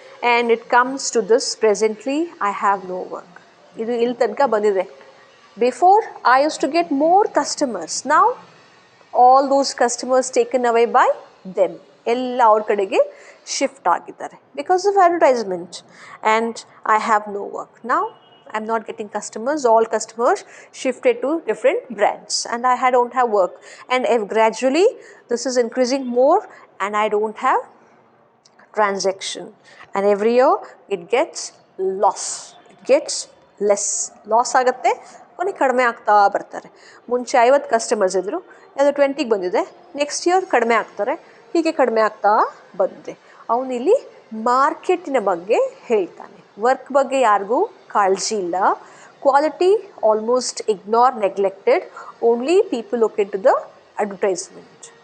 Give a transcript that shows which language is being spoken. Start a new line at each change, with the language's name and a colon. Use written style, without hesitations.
English: And it comes to this presently I have no work.
Kannada: ಇದು ಇಲ್ಲಿ ತನಕ ಬಂದಿದೆ.
English: Before I use to get more customers, now all those customers taken away by them.
Kannada: ಎಲ್ಲ ಅವ್ರ ಕಡೆಗೆ shift ಆಗಿದ್ದಾರೆ
English: Because of advertisement. And I have no work now. I am not getting customers. All customers shifted to different brands and I don't have work. And if gradually this is increasing more and I don't have transaction, and every year it gets loss, it gets less, loss
Kannada: ಆಗುತ್ತೆ, ಕೊನೆಗೆ ಕಡಿಮೆ ಆಗ್ತಾ ಬರ್ತಾರೆ. ಮುಂಚೆ 50 customers ಇದ್ದರು, ಅದು 20ಗೆ ಬಂದಿದೆ, next year ಕಡಿಮೆ ಆಗ್ತಾರೆ, ಹೀಗೆ ಕಡಿಮೆ ಆಗ್ತಾ ಬಂದಿದೆ. ಅವನಿಲ್ಲಿ ಮಾರ್ಕೆಟಿನ ಬಗ್ಗೆ ಹೇಳ್ತಾನೆ, ವರ್ಕ್ ಬಗ್ಗೆ ಯಾರಿಗೂ ಕಾಳಜಿ ಇಲ್ಲ.
English: Quality almost ignore, neglected, only people look into the advertisement.